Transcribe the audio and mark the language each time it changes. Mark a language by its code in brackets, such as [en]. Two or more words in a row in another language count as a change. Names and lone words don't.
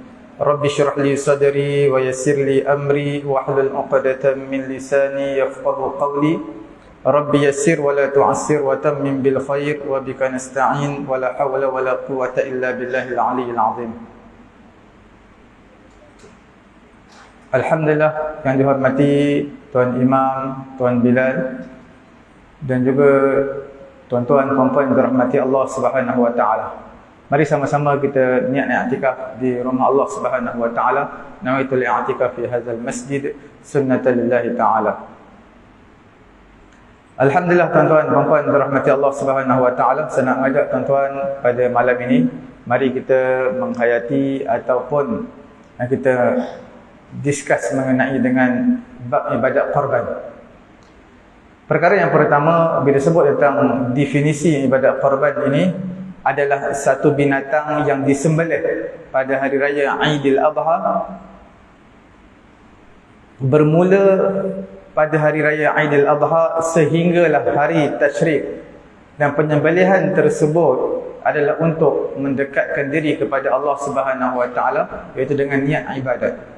[ar] رب اشرح لي صدري ويسر لي أمري واحلل عقدة من لساني يفقهوا قولي. رب يسر ولا تعسر وتمم بالخير وبك نستعين ولا حول ولا قوة إلا بالله العلي العظيم. [ms] Alhamdulillah yang dihormati Tuan Imam, Tuan Bilal dan juga tuan-tuan puan-puan yang dirahmati Allah [ar] سبحانه وتعالى. [ms] Mari sama-sama kita niat i'tikaf di rumah Allah [ar] سبحانه وتعالى. نويت الاعتكاف في هذا المسجد سنة لله تعالى. [ms] Alhamdulillah tuan-tuan puan-puan dirahmati Allah [ar] سبحانه وتعالى. [ms] Saya nak mengajak tuan-tuan pada malam ini, mari kita menghayati ataupun kita discuss mengenai dengan bab ibadat korban. Perkara yang pertama, bila sebut tentang definisi ibadat korban ini, adalah satu binatang yang disembelih pada hari raya Aidil Adha, bermula pada hari raya Aidil Adha sehinggalah hari Tasyrik, dan penyembelihan tersebut adalah untuk mendekatkan diri kepada Allah [ar] سبحانه وتعالى, [ms] iaitu dengan niat ibadat.